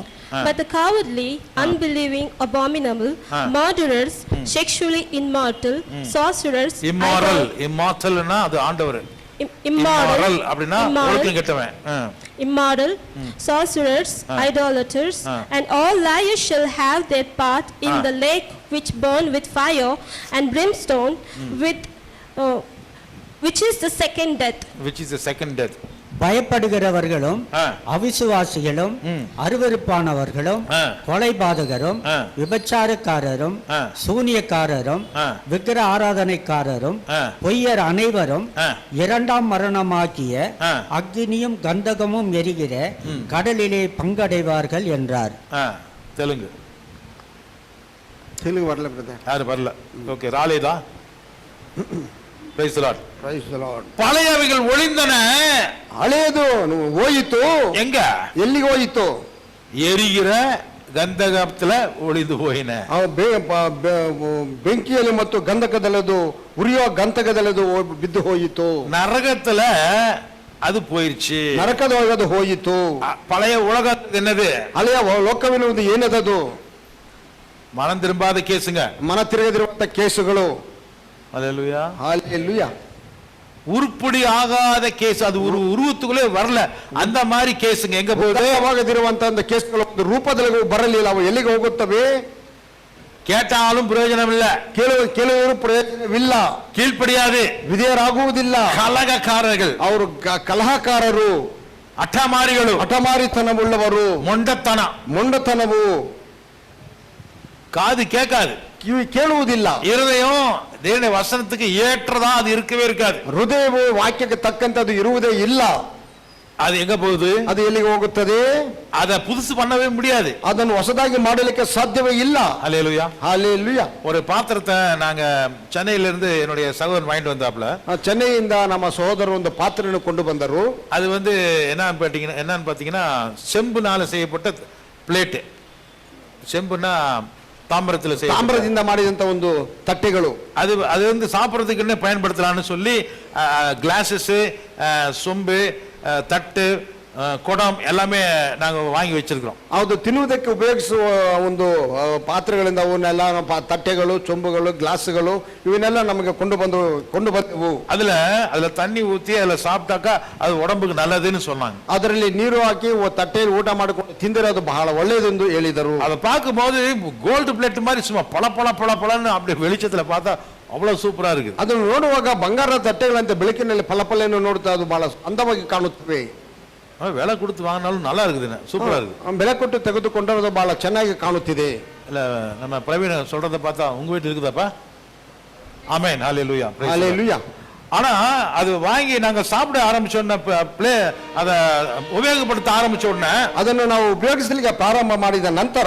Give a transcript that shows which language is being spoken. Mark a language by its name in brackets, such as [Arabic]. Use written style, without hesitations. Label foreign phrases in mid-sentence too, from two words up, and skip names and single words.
[English] But the cowardly, unbelieving, abominable, [Hindi] हाँ. [English] murderers, sexually immortal, sorcerers, [Tamil] இம்மாரல். இம்மார்டல்னா அது ஆண்டவர். [English] immoral, [Tamil] இம்மாரல் அப்படின்னா ஒழுக்கம் கெட்டவன். [English] immoral, sorcerers, idolaters, and all liars shall have their part in the lake which burn with fire and brimstone, which is the second death. Which is the second death. [Tamil] பயப்படுகிறவர்களும் ஆ. அவிசுவாசிகளும் அருவருப்பானவர்களும் ஆ. கொலைபாதகரும் ஆ. விபச்சாரக்காரரும் ஆ. சூனியக்காரரும் ஆ. விக்கிர ஆராதனைக்காரரும் ஆ. பொய்யர் அனைவரும் ஆ. இரண்டாம் மரணமாகிய ஆ. அக்னியும் கந்தகமும் எரிகிற கடலிலே பங்கடைவார்கள் என்றார். தெலுங்கு తెలుగు வரல பிரதர். யாரு வரல? ஓகே, ராலேதா. [English] Praise the Lord. Praise the Lord. [Tamil] பழையவைகள் ஒளிந்தன. [Kannada] ಹಳೆಯದು ಹೋಯಿತು. [Tamil] எங்க? [Kannada] ಎಲ್ಲಿಗೆ ಹೋಯಿತು? [Tamil] எரிகிற ಗಂಧಕத்துல ஒளிந்து போயின. [Kannada] ಬೆಂಕಿಯಲ್ಲಿ ಮತ್ತು ಗಂಧಕದಲ್ಲದು ಉರಿಯುವ ಗಂಧಕದಲ್ಲದು ಬಿದ್ದು ಹೋಯಿತು. [Tamil] நரகத்துல அது போயிருச்சு. [Kannada] ನರಕದೊಳಗೆ ಅದು ಹೋಯಿತು. [Tamil] பழைய உலகத்துக்கு என்னது? [Kannada] ಹಳೆಯ ಲೋಕವಿರುವುದು ಏನದದು? [Tamil] மனம் திரும்பாத கேசுங்க. [Kannada] ಮನ ತಿರುಗದಿರುವಂತ ಕೇಸುಗಳು. [Tamil] அல்லேலூயா. ஹalleluya. உருப்படி ஆகாத கேஸ், அது ஒரு உருவத்துக்குள்ளே வரல, அந்த மாதிரி கேசுங்க. எங்க போகுது? [Kannada] ಆಗದಿರುವಂತ ಒಂದು ಕೇಸುಗಳು ಒಂದು ರೂಪದಲ್ಲಿ ಬರಲಿಲ್ಲ. ಅವು ಎಲ್ಲಿಗೆ ಹೋಗುತ್ತವೆ? [Tamil] கேட்டாலும் பிரயோஜனம் இல்ல, [Kannada] ಕೆಲವರು ಪ್ರಯೋಜನವಿಲ್ಲ, [Tamil] கீழ்ப்படியாது, [Kannada] ವಿಧೇಯರಾಗುವುದಿಲ್ಲ. [Tamil] கலகக்காரர்கள், [Kannada] ಅವರು ಕಲಹಕಾರರು, [Tamil] அட்டமாரிಗಳು, [Kannada] ಹಠಮಾರಿತನವುಳ್ಳವರು, ಮೊಂಡತನವು. [Tamil] காது கேட்காது, [Kannada] ಕಿವಿ ಕೇಳುವುದಿಲ್ಲ. [Tamil] இருதயம் தேவனுடைய வசனத்துக்கு ஏற்றதா அது இருக்கவே இருக்காது. [Kannada] ಹೃದಯವು ವಾಕ್ಯಕ್ಕೆ ತಕ್ಕಂತೆ ಅದು ಇರುವುದೇ ಇಲ್ಲ. [Tamil] அது எங்க போகுது? [Kannada] ಅದು ಎಲ್ಲಿಗೆ ಹೋಗುತ್ತದೆ? [Tamil] அத புதுசு பண்ணவே முடியாது, [Kannada] ಅದನ್ನು ಹೊಸದಾಗಿ ಮಾಡಲಿಕ್ಕೆ ಸಾಧ್ಯವೇ ಇಲ್ಲ. [Tamil] அல்லேலூயா. ஹalleluya. ஒரு பாத்திரத்தை நாங்க சென்னையில இருந்து என்னுடைய சகோதரன் வாங்கிட்டு வந்தாப்ல. [Kannada] ಚೆನ್ನೈಯಿಂದ ನಮ್ಮ ಸಹೋದರರು ಒಂದು ಪಾತ್ರೆಯನ್ನು ಕೊಂಡು ಬಂದರು. [Tamil] அது என்னன்னு பாத்தீங்கன்னா செம்புனால செய்யப்பட்ட பிளேட். செம்புனா தாமிரದಿಂದ [Kannada] ಮಾಡಿದಂತ ಒಂದು ತಟ್ಟೆಗಳು. [Tamil] அது வந்து சாப்பிட்றதுக்குன்னே பயன்படுத்தலாம்னு சொல்லி கிளாஸஸ், சொம்பு, தட்டு, குடம் எல்லாமே நாங்க வாங்கி வச்சிருக்கிறோம். [Kannada] ಅದು ತಿನ್ನುವುದಕ್ಕೆ ಉಪಯೋಗಿಸುವ ಒಂದು ಪಾತ್ರೆಗಳಿಂದ ಅವನ್ನೆಲ್ಲ ತಟ್ಟೆಗಳು, ಚೊಂಬುಗಳು, ಗ್ಲಾಸ್ಗಳು ಇವನ್ನೆಲ್ಲ ನಮಗೆ ಕೊಂಡು ಬಂದವು. [Tamil] அதுல தண்ணி ஊத்தி அதுல சாப்பிட்டாக்கா அது உடம்புக்கு நல்லதுன்னு சொன்னாங்க. [Kannada] ಅದರಲ್ಲಿ ನೀರು ಹಾಕಿ ತಟ್ಟೆಯಲ್ಲಿ ಊಟ ಮಾಡಿಕೊಂಡು ತಿಂದರೆ ಅದು ಬಹಳ ಒಳ್ಳೆಯದೆಂದು ಹೇಳಿದರು. [Tamil] அதை பார்க்கும்போது [English] gold plate [Tamil] மாதிரி சும்மா பல பல பல பலன்னு அப்படி வெளிச்சத்துல பார்த்தா அவ்வளவு சூப்பரா இருக்கு. [Kannada] ಅದನ್ನು ನೋಡುವಾಗ ಬಂಗಾರದ ತಟ್ಟೆಗಳಂತೆ ಬೆಳಕಿನಲ್ಲಿ ಫಲಫಲೆಯನ್ನು ನೋಡುತ್ತಾ ಅದು ಬಹಳ ಅಂದವಾಗಿ ಕಾಣುತ್ತವೆ. [Tamil] விலை கொடுத்து வாங்கினாலும் நல்லா இருக்குது, சூப்பரா இருக்கு. [Kannada] ಬೆಲೆ ಕೊಟ್ಟು ತೆಗೆದುಕೊಂಡರೆ ಬಹಳ ಚೆನ್ನಾಗಿ ಕಾಣುತ್ತಿದೆ. [Tamil] இல்ல நம்ம பிரவீன் சொல்றத பார்த்தா உங்க வீட்டு இருக்குதாப்பா? ஆமென், ஹalleluya, ஹalleluya. ஆனா அது வாங்கி நாங்க சாப்பிட ஆரம்பிச்ச உடனே அத உபயோகப்படுத்த ஆரம்பிச்ச உடனே [Kannada] ಅದನ್ನು ನಾವು ಉಪಯೋಗಿಸಲಿಕ್ಕೆ ಪ್ರಾರಂಭ ಮಾಡಿದ ನಂತರ